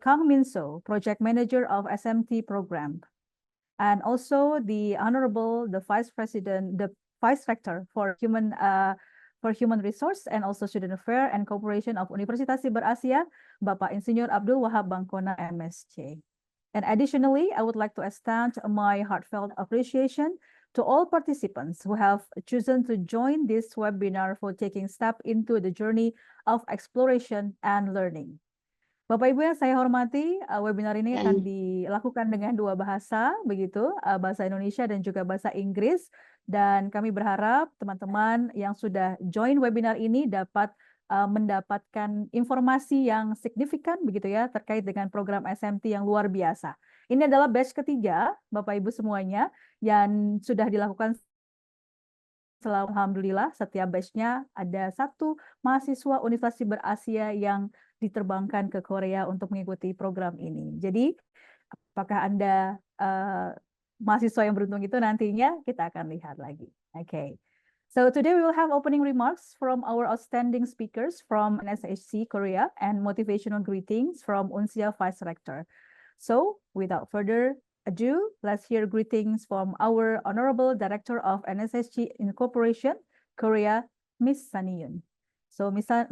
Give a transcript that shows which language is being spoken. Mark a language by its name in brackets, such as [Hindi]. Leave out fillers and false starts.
[English] Kang Min-so, Project Manager of SMT Program, and also the Honorable, the Vice President, the Vice Rector for Human Resource and also Student Affairs and Cooperation of Universitas Cyber Asia, Bapak Insinyur Abdul Wahab Bangkona, MSc. And additionally, I would like to extend my heartfelt appreciation to all participants who have chosen to join this webinar for taking step into the journey of exploration and learning. [Indonesian] Bapak Ibu yang saya hormati, webinar ini akan dilakukan dengan dua bahasa, begitu, bahasa Indonesia dan juga bahasa Inggris. Dan kami berharap teman-teman yang sudah join webinar ini dapat mendapatkan informasi yang signifikan, begitu ya, terkait dengan program SMT yang luar biasa. Ini adalah batch ketiga, Bapak Ibu semuanya, yang sudah dilakukan. Alhamdulillah, setiap batch-nya ada satu mahasiswa Universitas Cyber Asia yang diterbangkan ke Korea untuk mengikuti program ini. Jadi, apakah Anda mahasiswa yang beruntung itu nantinya kita akan lihat lagi. [English] Okay. So today we will have opening remarks from our outstanding speakers from NSHC Korea and motivational greetings from UNSIA Vice Rector. So without further ado, let's hear greetings from our Honorable Director of NSHC Incorporation, Korea, Ms. Sunny Yoon. So Ms.